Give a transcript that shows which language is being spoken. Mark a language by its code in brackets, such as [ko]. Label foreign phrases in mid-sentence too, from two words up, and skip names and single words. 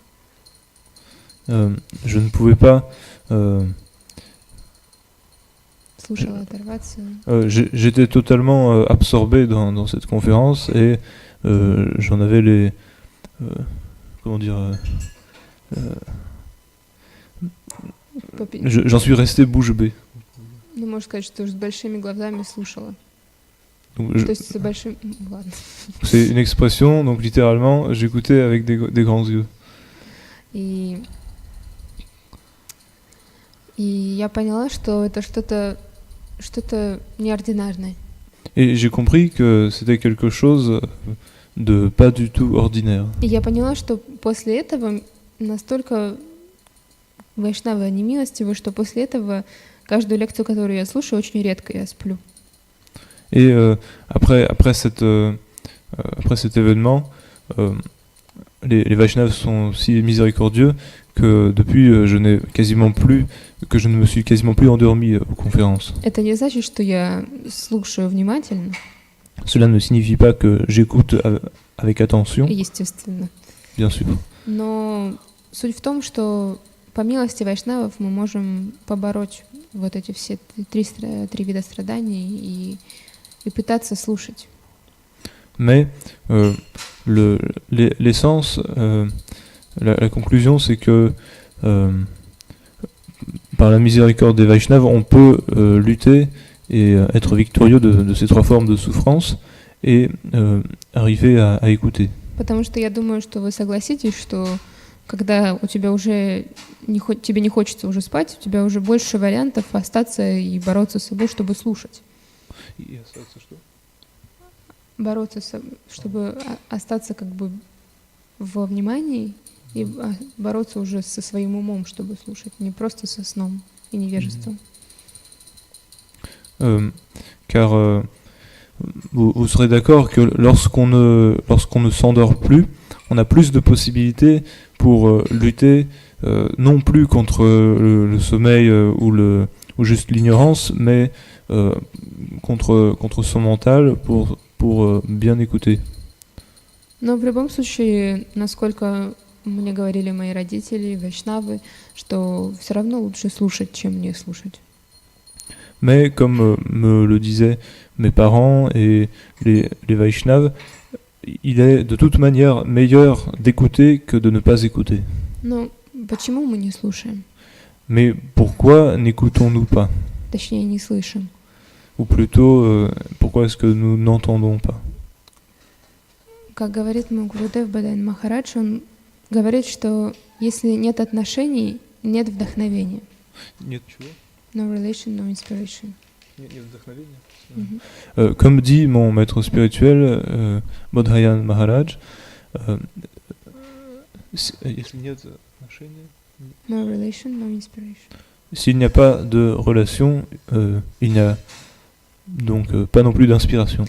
[fr] je ne pouvais pas. [ru] Слушала, оторваться. [fr] J'étais totalement absorbé dans cette conférence et j'en avais les. Comment dire j'en suis resté bouche bée. [ru] Ну, можно сказать, что с большими глазами слушала. [fr] Donc, [ru] То есть с большим... Ладно. [fr] c'est une expression, donc littéralement, j'écoutais avec des grands yeux. [ru] И я поняла, что это что-то неординарное. [fr] Et j'ai compris que c'était quelque chose de pas du tout ordinaire. [ru] И я поняла, что после этого настолько вайшнавы они милостивы, что после этого каждую лекцию, которую я слушаю, очень редко я сплю. [fr] Et après cet événement, les Vaishnavas sont si miséricordieux que depuis je ne me suis quasiment plus endormi aux conférences. [ru] Это не значит, что я слушаю внимательно, [fr] Cela ne signifie pas que j'écoute avec attention, [ru] естественно. [fr] bien sûr. [ru] Но суть в том, что по милости вайшнавов мы можем побороть вот эти все три вида страданий и пытаться слушать. [fr] Mais l'essence, la conclusion, c'est que par la miséricorde des Vaishnavas, on peut lutter et être victorieux de ces trois formes de souffrance et arriver à écouter. [ru] Потому что я думаю, что вы согласитесь, что когда у тебя уже тебе не хочется уже спать, у тебя уже больше вариантов остаться и бороться с собой, чтобы слушать. Бороться, чтобы остаться как бы во внимании и бороться уже со своим умом, чтобы слушать, не просто со сном и невежеством. [fr] Car vous serez d'accord que lorsqu'on ne s'endort plus, on a plus de possibilités pour lutter non plus contre le sommeil ou juste l'ignorance, mais contre son mental pour bien écouter. [ru] Но в любом случае, насколько мне говорили мои родители, вайшнавы, что все равно лучше слушать, чем не слушать. [fr] Mais comme me le disaient mes parents et les Vaishnavas, il est de toute manière meilleur d'écouter que de ne pas écouter. [ru] Но почему мы не слушаем? [fr] Mais pourquoi n'écoutons-nous pas? [ru] Точнее, не слышим. [fr] Ou plutôt, pourquoi est-ce que nous n'entendons pas? [ru] Как говорит мой Гурудев Бадайн Махарадж, он говорит, что если нет отношений, нет вдохновения. Нет чего? [en] No relation, no inspiration. [ru] Нет вдохновения? [fr] Comme dit mon maître spirituel, Bodhayan Maharaj, [ru] если нет отношений, [en] No relation, no inspiration. [fr] S'il n'y a pas de relation, il n'y a donc pas non plus d'inspiration.